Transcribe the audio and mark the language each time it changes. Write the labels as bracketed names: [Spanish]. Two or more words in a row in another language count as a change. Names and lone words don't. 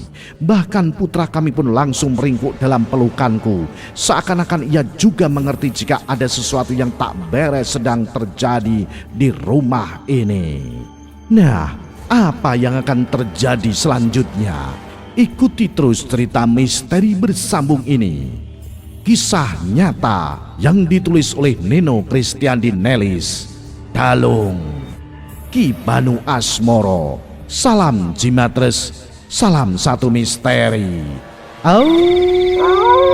[Indonesian] Bahkan putra kami pun langsung meringkuk dalam pelukanku, seakan-akan ia juga mengerti jika ada sesuatu yang tak beres sedang terjadi di rumah ini. Nah, apa yang akan terjadi selanjutnya? Ikuti terus cerita misteri bersambung ini. Kisah nyata yang ditulis oleh Nino Kristiandi Nelis, Dalung, Ki Banu Asmoro. Salam Jimatres, salam satu misteri. Au.